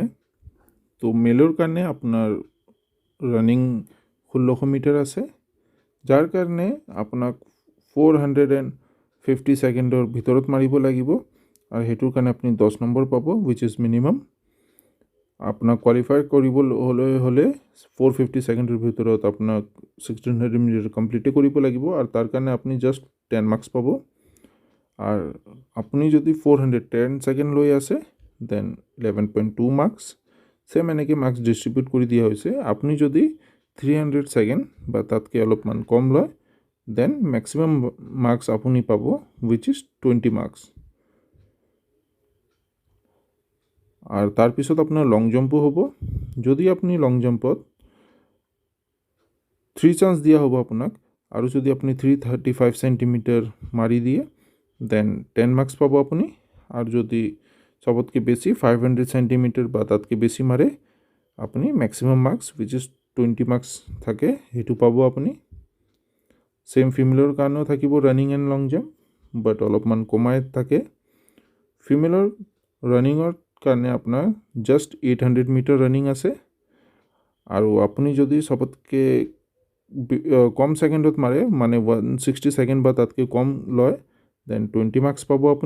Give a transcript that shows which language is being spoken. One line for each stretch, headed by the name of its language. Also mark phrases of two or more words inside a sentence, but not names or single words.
Assamese: তো মেলৰ কাৰণে আপোনাৰ
English: running 1600 metre
Assamese: আছে, যাৰ কাৰণে আপোনাক 450 ছেকেণ্ডৰ ভিতৰত মাৰিব লাগিব আৰু সেইটোৰ কাৰণে আপুনি 10 নম্বৰ পাব
English: which is minimum.
Assamese: আপোনাক কোৱালিফাই কৰিবলৈ হ'লে 450 ছেকেণ্ডৰ ভিতৰত আপোনাক
English: 1600 metre complete
Assamese: কৰিব লাগিব আৰু তাৰ কাৰণে আপুনি
English: just 10 marks
Assamese: পাব। আর আপনি যদি 410 সেকেন্ড লৈ আছে
English: then 11.2 marks.
Assamese: সেম এনেকৈ
English: marks distribute
Assamese: কৰি দিয়া হৈছে। আপনি যদি 300 সেকেন্ড বা তাতকে অলপমান কম লয়
English: then maximum marks
Assamese: আপুনি পাব
English: which is 20 marks.
Assamese: আর তাৰপিছত আপোনাৰ
English: long jumpo
Assamese: হ'ব। যদি আপুনি
English: long jumpত
Assamese: 3 চান্স দিয়া হ'ব আপোনাক আৰু যদি আপুনি 335 সেন্টিমিটার মাৰি দিয়ে
English: then 10 marks
Assamese: পাব আপুনি। আৰু যদি সবতকে বেছি 500 সেন্টিমিটার বা তাতকে বেছি মাৰে আপুনি
English: maximum marks which is 20 marks
Assamese: থাকে হেতু পাব আপুনি। সেম ফিমেলৰ কাৰণেও থাকিব
English: running and long jump but
Assamese: অলপমান কমাই থাকে। ফিমেলৰ ৰানিঙৰ কাৰণে আপোনাৰ
English: just 800 metre running
Assamese: আছে আৰু আপুনি যদি সবতকে কম সেকেন্ডত মাৰে মানে 160 সেকেন্ড বা তাতকে কম লয়
English: then 20 marks
Assamese: পাব আপুনি।